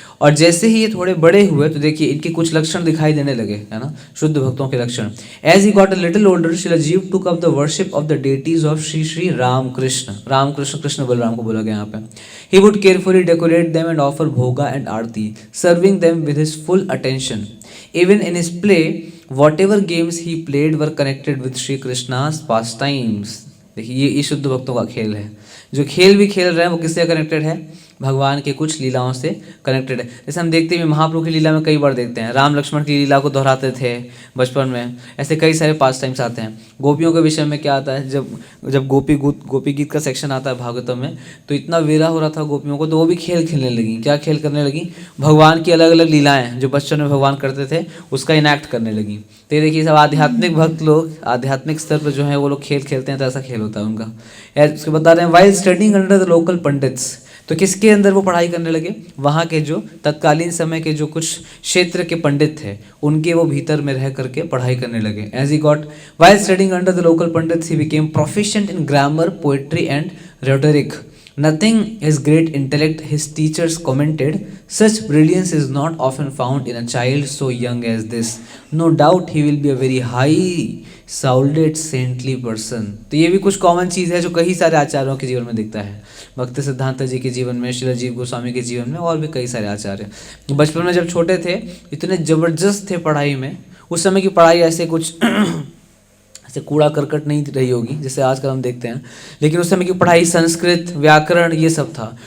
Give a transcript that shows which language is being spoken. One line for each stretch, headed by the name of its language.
Hindi: और जैसे ही ये थोड़े बड़े हुए तो देखिए इनके कुछ लक्षण दिखाई देने लगे, है ना, शुद्ध भक्तों के लक्षण.
English: As he got a little older, Srila Jiva took up the worship of the deities of Shri Shri Ramakrishna.
Hindi: Ramakrishna, Krishna Balram को बोला गया यहाँ पे.
English: He would carefully decorate them and offer bhoga and aarti, serving them with his full attention. Even in his play, whatever games he played were connected with Shri Krishna's pastimes.
Hindi: देखिए ये शुद्ध भक्तों का खेल है. जो खेल भी खेल रहे हैं वो किससे कनेक्टेड है, भगवान के कुछ लीलाओं से कनेक्टेड है. जैसे हम देखते हैं महाप्रभु की लीला में कई बार देखते हैं, राम लक्ष्मण की लीला को दोहराते थे बचपन में. ऐसे कई सारे पास टाइम्स आते हैं. गोपियों के विषय में क्या आता है, जब गोपी गीत का सेक्शन आता है भागवतम में, तो इतना वेरा हो रहा था गोपियों को, तो वो भी खेल खेलने लगी. क्या खेल करने लगी, भगवान की अलग अलग लीलाएं जो बचपन में भगवान करते थे उसका इनैक्ट करने लगी. तो ये देखिए सब आध्यात्मिक भक्त लोग आध्यात्मिक स्तर पर जो है वो लोग खेल खेलते हैं, तो ऐसा खेल होता है उनका. उसके बता रहे हैं,
English: while studying under the local pandits,
Hindi: तो किसके अंदर वो पढ़ाई करने लगे, वहाँ के जो तत्कालीन समय के जो कुछ क्षेत्र के पंडित थे उनके वो भीतर में रह करके पढ़ाई करने लगे.
English: As he got while studying under the local pandits he became proficient in grammar, poetry and rhetoric. Nothing his great intellect, his teachers commented, such brilliance is not often found in a child so young as this. No doubt he will be a very high-sounded saintly person.
Hindi: तो ये भी कुछ common चीज़ है जो कई सारे आचार्यों के जीवन में दिखता है. भक्ति सिद्धांत जी के जीवन में, श्री जीव गोस्वामी के जीवन में, और भी कई सारे आचार्य. बचपन में जब छोटे थे इतने जबरदस्त थे पढ़ाई में. उस समय की पढ़ाई ऐसे कुछ ऐसे कूड़ा करकट नहीं रही होगी जैसे आजकल हम देखते हैं, लेकिन उस समय की पढ़ाई संस्कृत, व्याकरण, ये सब था.